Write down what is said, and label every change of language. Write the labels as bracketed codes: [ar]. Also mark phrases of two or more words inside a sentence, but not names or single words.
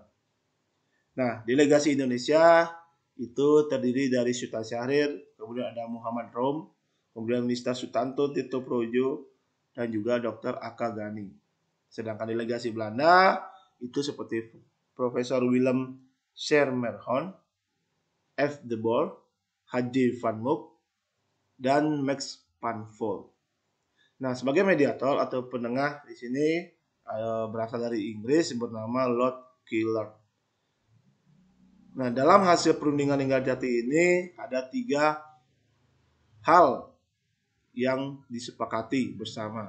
[id] Nah, delegasi Indonesia itu terdiri dari Sultan Syahrir, kemudian ada Muhammad Rom, kemudian Mr. Sutanto Tito Projo, dan juga Dr. Aka Gani. Sedangkan delegasi Belanda itu seperti Profesor Willem Schermerhorn, F. de Boer, H.J. van Mook, dan Max van Vol. Nah, sebagai mediator atau penengah di sini berasal dari Inggris bernama Lord Killard. Nah, dalam hasil perundingan Linggarjati ini ada 3 hal yang disepakati bersama.